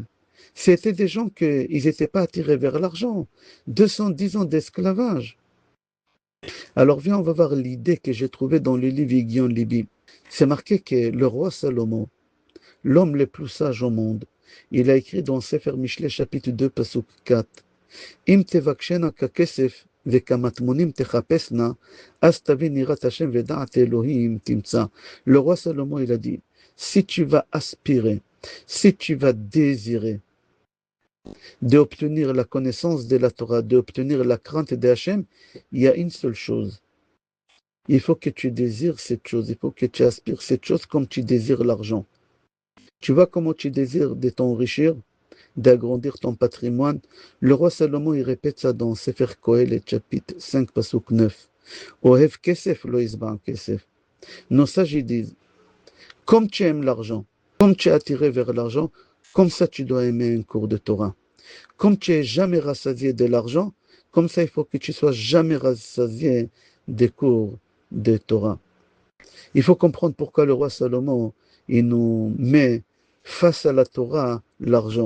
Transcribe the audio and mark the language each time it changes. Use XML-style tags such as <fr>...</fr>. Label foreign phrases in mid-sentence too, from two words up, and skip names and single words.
<fr>C'était des gens qui n'étaient pas attirés vers l'argent. 210 ans d'esclavage. Alors viens, on va voir l'idée que j'ai trouvée dans le livre Guion Libi. C'est marqué que le roi Salomon, l'homme le plus sage au monde, il a écrit dans Sefer Mishlei chapitre 2,</fr> <he>פסוק 4, אם תבקשנה ככסף וכמטמונים תחפשנה, אז תבין יראת השם ודעת אלהים תמצא.</he> <fr>Le roi Salomon, il a dit, si tu vas aspirer, si tu vas désirer d'obtenir la connaissance de la Torah, d'obtenir la crainte de Hashem, il y a une seule chose. Il faut que tu désires cette chose, il faut que tu aspires cette chose comme tu désires l'argent. Tu vois comment tu désires de t'enrichir, d'agrandir ton patrimoine. Le roi Salomon, il répète ça dans Sefer Kohelet, chapitre 5, pasuk 9.</fr> <he>אוהב כסף לא ישבע כסף.</he> <fr>Nos sages ils disent, comme tu aimes l'argent, comme tu es attiré vers l'argent, comme ça tu dois aimer un cours de Torah. Comme tu n'es jamais rassasié de l'argent, comme ça il faut que tu sois jamais rassasié des cours de Torah. Il faut comprendre pourquoi le roi Salomon, il nous met face à la Torah l'argent.</fr>